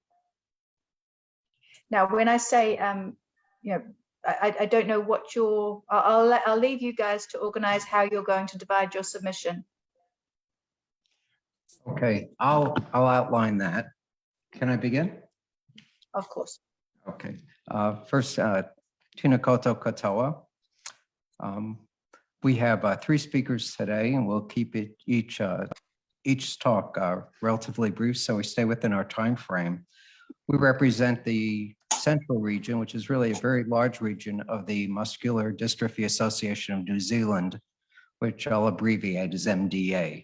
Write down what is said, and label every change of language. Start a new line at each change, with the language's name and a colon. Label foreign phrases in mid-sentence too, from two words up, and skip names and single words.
English: Now, when I say, you know, I don't know what your, I'll leave you guys to organize how you're going to divide your submission. Okay, I'll outline that. Can I begin? Of course. Okay. First,
Māori: Tēnā koutou katoa.
English: We have 3 speakers today, and we'll keep it each talk relatively brief, so we stay within our time frame. We represent the Central Region, which is really a very large region of the Muscular Dystrophy Association of New Zealand, which I'll abbreviate as MDA.